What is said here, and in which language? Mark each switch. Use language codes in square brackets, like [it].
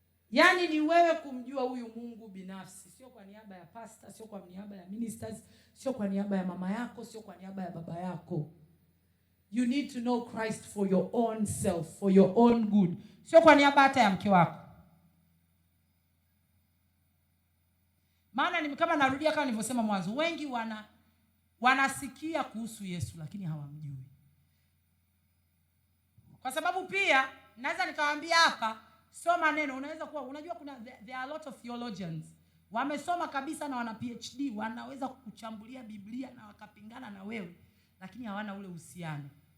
[sw] Yaani ni wewe kumjua huyu Mungu binafsi, sio kwa niaba ya pastor, sio kwa niaba ya ministers, sio kwa niaba ya mama yako, sio kwa niaba ya baba yako. [en] You need to know Christ for your own self, for your own good. [sw] Sio kwa niaba hata ya mke wako. Maana ni kama narudia kama nilivyosema mwanzo, wengi wanasikia kuhusu Yesu lakini hawamjui. Kwa sababu pia naweza nikawaambia hapa, soma neno, unaweza kuwa unajua [en] there are a lot of theologians [sw] wamesoma kabisa na wana PhD, wanaweza kukuchambulia Biblia na wakapingana na wewe, lakini hawana ule uhusiano.